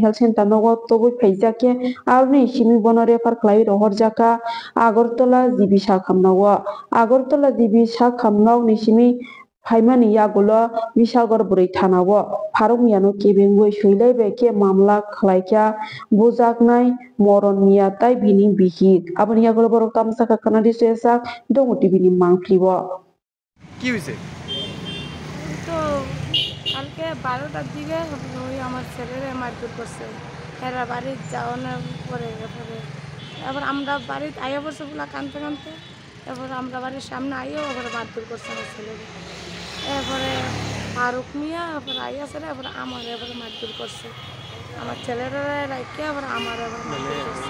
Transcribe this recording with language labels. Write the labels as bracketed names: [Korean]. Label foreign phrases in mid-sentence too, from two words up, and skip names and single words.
[English] health center [Kok Borok] nogo tobu phaijake arni simi bono refer khlai rohorjaka Agartala jibi sakhamnawo Agartala jibi sakhamnaw ni simi Haimani yagulo Vishalgor burui thanao Faruk miyano kebengoi suilaibe ke mamla khlaikya bujaknai moron miya tai bini bihi aboni yagulo borok tamsaka kanadi sesak donguti bini mangplibo [Bangla] কি হইছে তো কালকে 12টার দিকে ওই আমার ছেলেরে মারপিট করছে এরা বাড়ি যাওয়ানোর পরে এবার আমরা বাড়িতে আইয়া পড়ছে বলা কানতে কানতে এবার আমরা বাড়ির সামনে আইয়াও আবার মারপিট করছে আমার ছেলেরে এরপরে ফারুক মিয়া এবার আইয়া ছেলে এবার আমার এবার মারপিট করছে আমার ছেলেরা রাইকে আবার আমার এবার মারপিট করছে